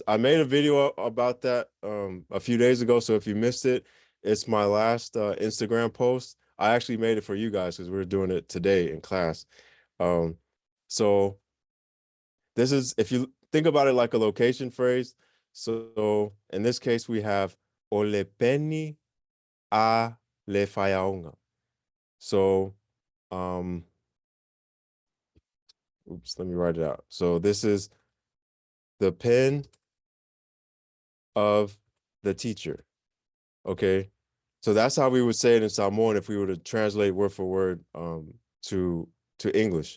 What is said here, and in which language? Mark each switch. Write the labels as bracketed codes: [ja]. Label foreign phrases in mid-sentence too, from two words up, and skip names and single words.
[en] I made a video about that a few days ago. So if you missed it, it's my last Instagram post. I actually made it for you guys because we were doing it today in class. So this is, if you think about it like a location phrase. So in this case, we have [sm] ole peni a le whaiaonga. [en] So, oops, let me write it out. So this is the pen of the teacher. Okay. So that's how we would say it in Samoan if we were to translate word for word to English.